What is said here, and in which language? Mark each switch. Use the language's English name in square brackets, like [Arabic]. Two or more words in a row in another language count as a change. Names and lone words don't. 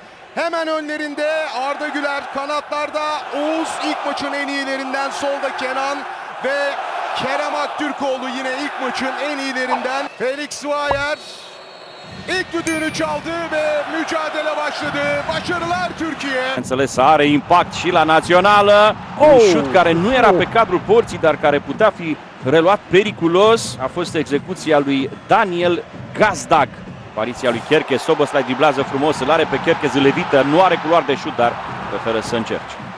[Turkish] Hemen önlerinde Arda Güler, kanatlarda Oğuz, ilk maçın en iyilerinden, solda Kenan ve Kerem Aktürkoğlu yine ilk maçın en iyilerinden. Felix Zwayer ilk düdüğünü çaldı ve mücadele başladı. Başarılar Türkiye. [Romanian] Înțeles, are impact și la națională. Un șut care nu era pe cadrul porții, dar care putea fi reluat periculos. A fost execuția lui Daniel Gazdag. Apariția lui Kerkez, Szoboszlai driblează frumos, îl are pe Kerkez, îl evită, nu are culoare de șut, dar preferă să încerce.